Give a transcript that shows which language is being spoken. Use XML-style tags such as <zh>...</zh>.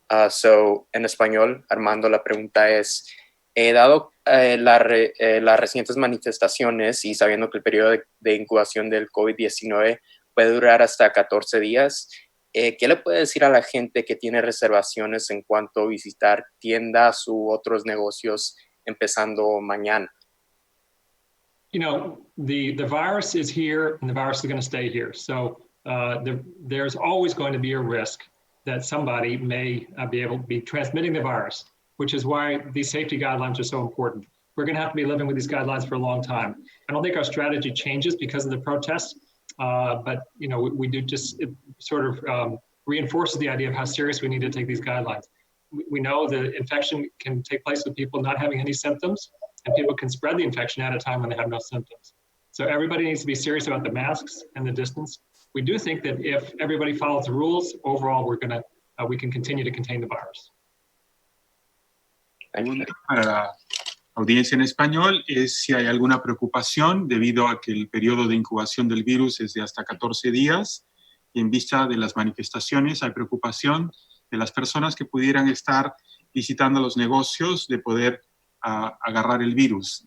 <es>So, en español, Armando, la pregunta es, dado las recientes manifestaciones y sabiendo que el periodo de incubación del COVID-19 puede durar hasta 14 días, ¿qué le puede decir a la gente que tiene reservaciones en cuanto a visitar tiendas u otros negocios empezando mañana?</es> <en>You know, the virus is here and the virus is going to stay here. So there's always going to be a risk that somebody may be transmitting the virus, which is why these safety guidelines are so important. We're going to have to be living with these guidelines for a long time. I don't think our strategy changes because of the protests, but you know, we do just, it sort of reinforces the idea of how serious we need to take these guidelines. We know the infection can take place with people not having any symptoms, and people can spread the infection at a time when they have no symptoms. So everybody needs to be serious about the masks and the distance. We do think that if everybody follows the rules, overall, we can continue to contain the virus.</en> <es>Para la audiencia en español es si hay alguna preocupación debido a que el periodo de incubación del virus es de hasta 14 días y en vista de las manifestaciones hay preocupación de las personas que pudieran estar visitando los negocios de poder agarrar el virus.</es>